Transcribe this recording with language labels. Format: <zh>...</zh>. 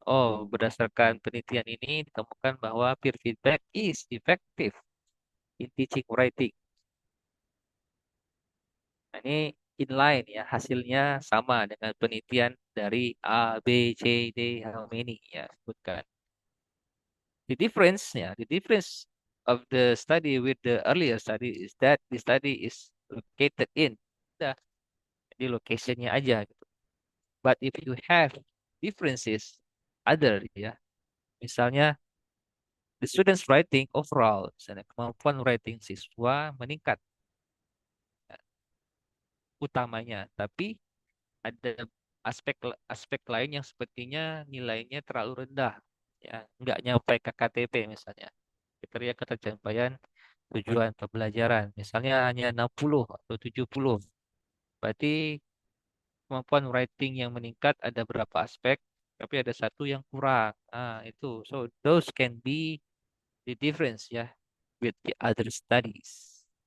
<id>Oh, berdasarkan penelitian ini ditemukan bahwa</id> <en>peer feedback is effective in teaching writing.</en> <id>Nah, ini inline ya, hasilnya sama dengan penelitian dari A, B, C, D,</id> <en>how many</en> <id>ya, sebutkan.</id> <en>The difference of the study with the earlier study is that the study is located in.</en> <id>Udah, di locationnya aja gitu.</id> <en>But if you have differences other</en> <id>ya, misalnya</id> <en>the students writing overall,</en> <id>misalnya kemampuan writing siswa meningkat ya, utamanya, tapi ada aspek lain yang sepertinya nilainya terlalu rendah ya, nggak nyampe KKTP misalnya. Kriteria ketercapaian tujuan pembelajaran. Misalnya hanya 60 atau 70. Berarti kemampuan writing yang meningkat ada berapa aspek, tapi ada satu yang kurang. Ah, itu.</id> <en>So those can be the difference ya with the other studies.</en>